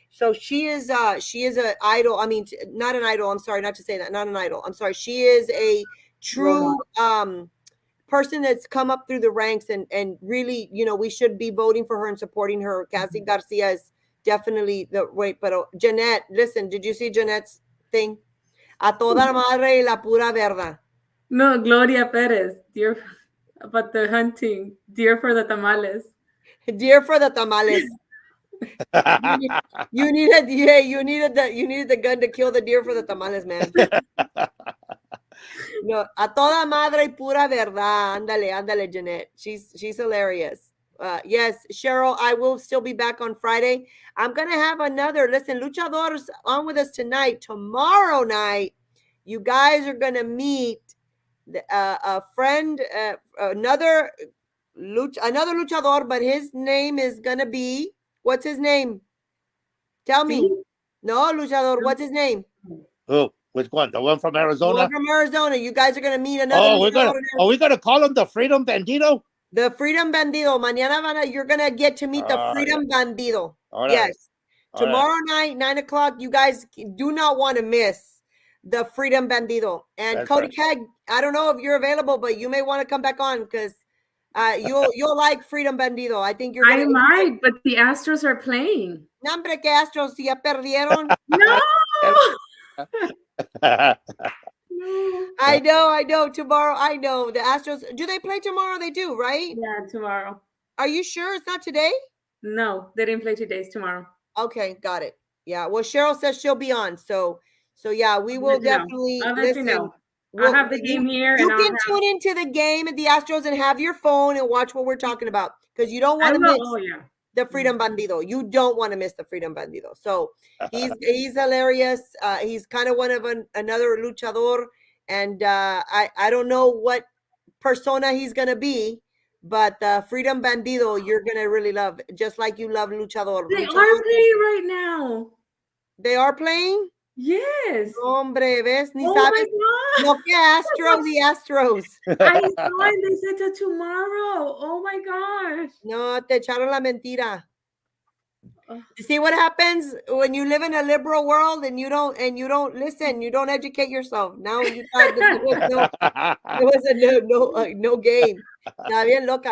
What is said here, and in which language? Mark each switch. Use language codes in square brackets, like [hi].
[en] So she is an idol. I mean, not an idol. I'm sorry, not to say that. Not an idol. I'm sorry. She is a true person that's come up through the ranks and really, we should be voting for her and supporting her. Cassie Garcia is definitely the wait, but Jeanette, listen, did you see Jeanette's thing? [es] A toda madre y la pura verdad. [en] No, Gloria Perez, dear, about the hunting, dear for the tamales. Dear for the tamales. You needed the gun to kill the deer for the tamales, man. [es] No, a toda madre y pura verdad. [en] Ándale, Jeanette. She's hilarious. Yes, Cheryl, I will still be back on Friday. I'm gonna have another. Listen, Luchador's on with us tonight. Tomorrow night, you guys are gonna meet a friend, another luchador, but his name is gonna be, what's his name? Tell me. No, luchador, what's his name? Oh, which one? The one from Arizona? One from Arizona. You guys are gonna meet another. Are we gonna call him the Freedom Bandito? The Freedom Bandido. Mañana you're gonna get to meet the Freedom Bandido. All yes. Right. Tomorrow night, 9:00. You guys do not want to miss the Freedom Bandido. And That's Cody right. Keg, I don't know if you're available, but you may want to come back on because you'll like Freedom Bandido. I think you're gonna. I might, but the Astros are playing. [es] Nombre que Astros ya perdieron. [en] No. I know. Tomorrow, I know the Astros. Do they play tomorrow? They do, right? Yeah, tomorrow. Are you sure it's not today? No, they didn't play today. It's tomorrow. Okay, got it. Yeah. Well, Cheryl says she'll be on. So yeah, we will definitely listen. I'll have the game here. You can tune into the game at the Astros and have your phone and watch what we're talking about because you don't want to miss the Freedom Bandido. You don't want to miss the Freedom Bandido. So he's hilarious. He's kind of one of another luchador, and I don't know what persona he's gonna be, but Freedom Bandido you're gonna really love, just like you love luchador. They are playing right now. They are playing. Yes. [es] Hombre, ves, ni oh sabes. No que Astros, [en] the Astros. I saw it. They said that tomorrow. Oh my gosh. [es] No, te echaron la mentira. [en] You see what happens when you live in a liberal world and you don't listen, you don't educate yourself. Now you thought that there was no game. [es] Está bien loca.